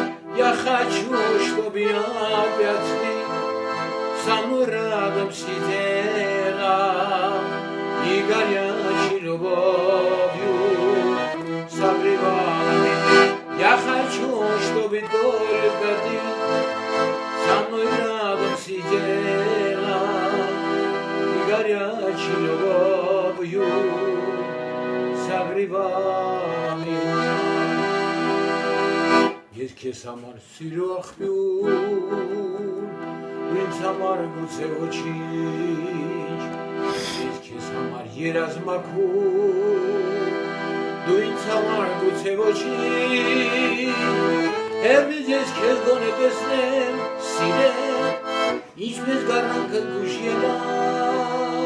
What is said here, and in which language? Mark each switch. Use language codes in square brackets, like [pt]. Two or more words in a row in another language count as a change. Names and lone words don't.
[ru] Я хочу, чтобы опять ты со мной рядом сидела и горячей любовью согревала меня. Я хочу, чтобы только ты со мной рядом сидела и горячей любовью согревала меня. [hy] Ես քեզ համար սիրո աղբյուր, ինձ համար գուցե ոչինչ, ես քեզ համար երազմակուր, դու ինձ համար գուցե ոչինչ, հեռվից ես քեզ գոնե տեսնեմ, սիրեմ, ինչպես գառնանքը գուշ ելան,